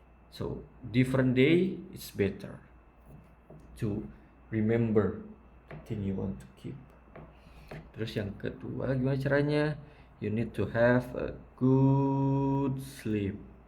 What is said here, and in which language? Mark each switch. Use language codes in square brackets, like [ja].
[en] So different day it's better to remember the thing you want to keep. [id] Terus yang kedua, gimana caranya? [en] You need to have a good sleep.